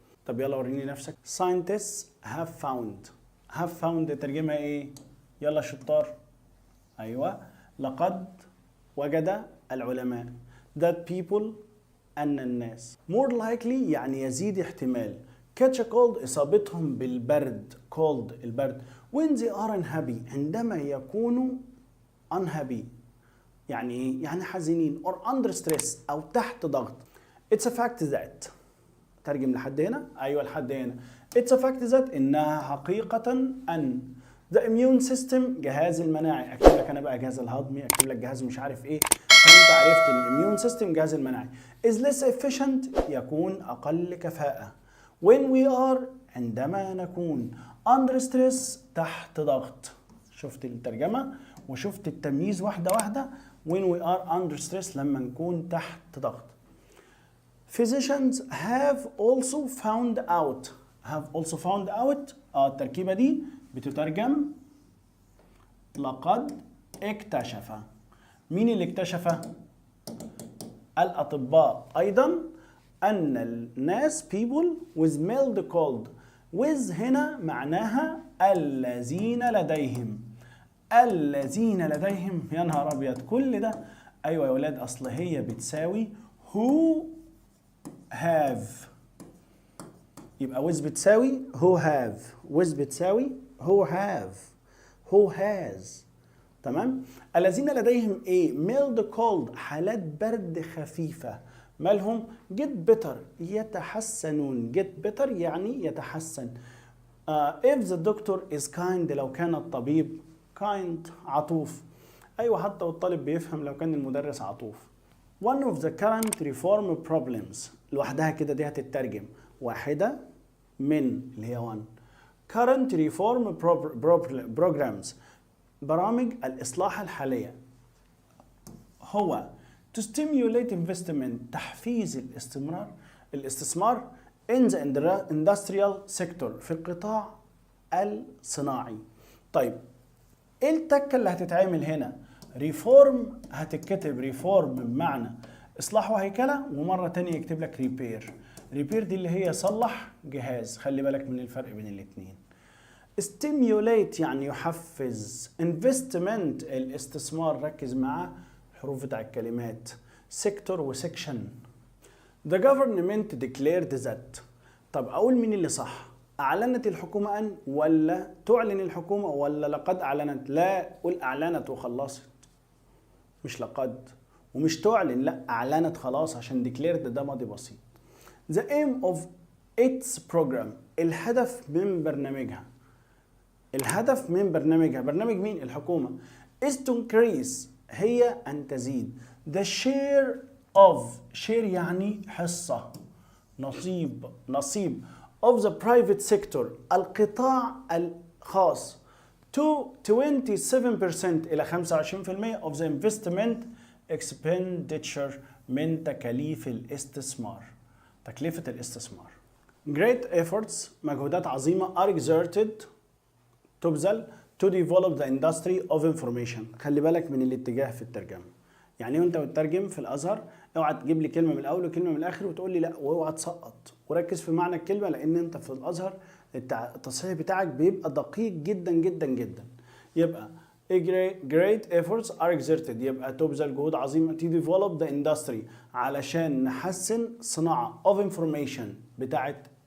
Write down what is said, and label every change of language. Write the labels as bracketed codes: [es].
[ar] طب يلا وريني نفسك. [en] scientists have found. have found [ar] ترجمها ايه؟ يلا شطار. ايوه لقد وجد العلماء [en] that people [ar] أن الناس. [en] more likely [ar] يعني يزيد احتمال. [en] catch a cold [ar] إصابتهم بالبرد. [en] cold [ar] البرد. [en] when they are unhappy [ar] عندما يكونوا [en] unhappy [ar] يعني ايه؟ يعني حزينين [en] or under stress [ar] أو تحت ضغط. [en] it's a fact that. [ar] ترجم لحد هنا؟ أيوة لحد هنا. [en] it's a fact that [ar] إنها حقيقة أن [en] the immune system [ar] جهاز المناعي. أكتب لك أنا بقى جهاز الهضمي، أكتب لك جهاز مش عارف إيه، فأنت عرفت إن [en] immune system [ar] جهاز المناعي. [en] is less efficient [ar] يكون أقل كفاءة. [en] when we are [ar] عندما نكون [en] under stress [ar] تحت ضغط. شفت الترجمة وشفت التمييز واحدة واحدة. [en] when we are under stress [ar] لما نكون تحت ضغط. [en] physicians have also found out. have also found out [ar] التركيبة دي بتترجم لقد اكتشف. مين اللي اكتشف؟ الأطباء أيضا أن الناس [en] people with mild cold. [ar] with هنا معناها الذين لديهم. الذين لديهم يا نهار أبيض كل ده. أيوة يا ولاد أصل هي بتساوي [en] who have. [ar] يبقى with بتساوي [en] who have. [ar] with بتساوي who have. [en] who has. [ar] تمام. الذين لديهم ايه؟ [en] mild cold [ar] حالات برد خفيفة. مالهم؟ [en] get better [ar] يتحسنون. get better يعني يتحسن. [en] if the doctor is kind [ar] لو كان الطبيب [en] kind [ar] عطوف. ايوه حتى والطالب بيفهم لو كان المدرس عطوف. [en] one of the current reform problems [ar] لوحدها كده دي هتترجم واحدة من اللي هي [en] one current reform programs [ar] برامج الإصلاح الحالية هو [en] to stimulate investment [ar] تحفيز الاستثمار [en] in the industrial sector [ar] في القطاع الصناعي. طيب ايه التكة اللي هتتعمل هنا؟ ريفورم هتتكتب ريفورم بمعنى اصلاح وهيكلة، ومرة تانية يكتب لك ريبير. ريبير دي اللي هي صلح جهاز. خلي بالك من الفرق بين الاتنين. stimulate يعني يحفز. investment الاستثمار. ركز مع الحروف بتاع الكلمات sector وsection. [en] the government declared that. [ar] طب اقول مين اللي صح؟ اعلنت الحكومة ان ولا تعلن الحكومة ولا لقد اعلنت؟ لا قول اعلنت وخلصت، مش لقد. ومش تعلن، لا اعلنت خلاص عشان declared ده ماضي بسيط. [en] the aim of its program [ar] الهدف من برنامجها. الهدف من برنامجها برنامج مين؟ الحكومة. [en] is to increase [ar] هي أن تزيد. [en] the share of share [ar] يعني حصة نصيب [en] of the private sector [ar] القطاع الخاص [en] to 27% [ar] إلى 25% [en] of the investment expenditure [ar] من تكاليف الاستثمار. تكلفة الاستثمار. [en] Great efforts [ar] مجهودات عظيمة [en] are exerted [ar] تبذل [en] to develop the industry of information. [ar] خلي بالك من الاتجاه في الترجمة. يعني وانت بتترجم في الازهر اوعى تجيب لي كلمة من الاول وكلمة من الاخر وتقول لي لا، واوعى تسقط، وركز في معنى الكلمة، لان انت في الازهر التصحيح بتاعك بيبقى دقيق جدا جدا جدا. يبقى [en] great efforts are exerted [ar] يبقى تبذل جهود عظيمة [en] to develop the industry [ar] علشان نحسن صناعة [en] of information [ar] بتاعت